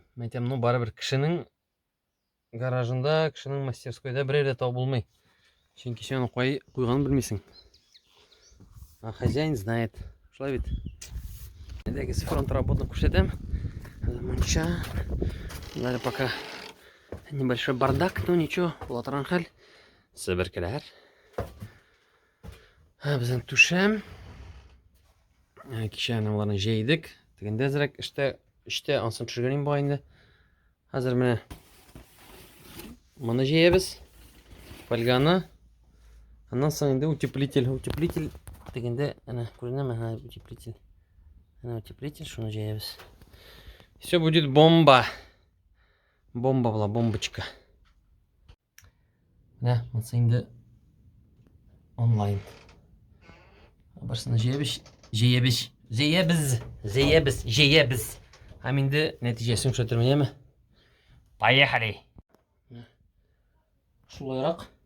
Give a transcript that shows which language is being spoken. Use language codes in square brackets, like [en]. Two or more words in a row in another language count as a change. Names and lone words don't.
[tt] Мәйтәм, ну барыбер кешенең гаражында, кешенең мастерскойда берәр дә табылмый. Чөнки сен куйганын белмисең. [ru] А хозяин знает. [tt] Шулай бит. Әдәге [ru] фронт работаны [tt] күрсәтәм. Мунча. [ru] Далее пока небольшой бардак, но ничего, [tt] булатырган хәл. Себеркеләр. Безнең түшәм. Кичә аналарны җәйдек. Тегендә әзрәк эштә ансын төшергән бар инде. Хәзер менә моны җәябез. Фольганы. Аннан соң инде утеплитель тегендә ана күренәме? Утеплитель. Ана утеплитель, шуны җәябез. [ru] Все будет бомба. [tt] Бомба була, бомбочка. Менә монсы инде онлайн. Барсына җәябез. Һәм инде нәтиҗәсен күрсәтермен, яме? Поехали. Шулайрак.